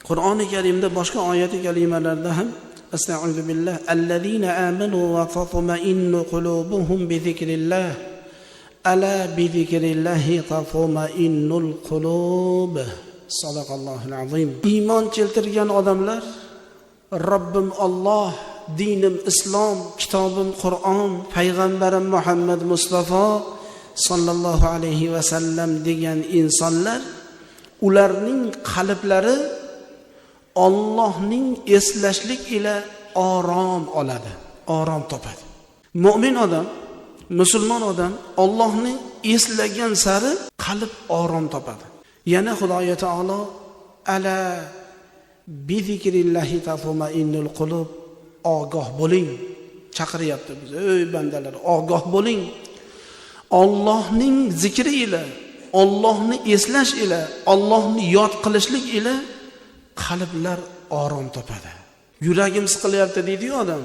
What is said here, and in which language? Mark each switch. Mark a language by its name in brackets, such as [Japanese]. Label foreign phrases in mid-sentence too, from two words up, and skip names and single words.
[Uzbek] Qur'oni Karimda boshqa oyati kalimalarda ham [Arabic] أستعيذ بالله الذين آمنوا وتطمئن قلوبهم بذكر الله ألا بذكر الله تطمئن القلوب. صدق الله العظيم. [Uzbek] Iymon keltirgan odamlar Robbim Alloh, dinim Islom, kitobim Qur'on, payg'ambarim Muhammad Mustafa [Arabic] صلى الله عليه وسلم [Uzbek] degan insonlar, ularning qalblari Allohning eslashlik ila orom oladi, orom topadi. Mu'min odam, musulmon odam Allohni eslagan sari qalb orom topadi. Yana Xudoy taolo [Arabic] ألا بذكر الله تطمئن القلوب, [Uzbek] ogoh bo'ling chaqiryapti bizni. Ey bandalar, ogoh bo'ling. Allohning zikri ila, Allohni eslash ila, Allohni yod qilishlik ila qalblar orom topadi. Yuragim siqilyapti deydi-yu odam.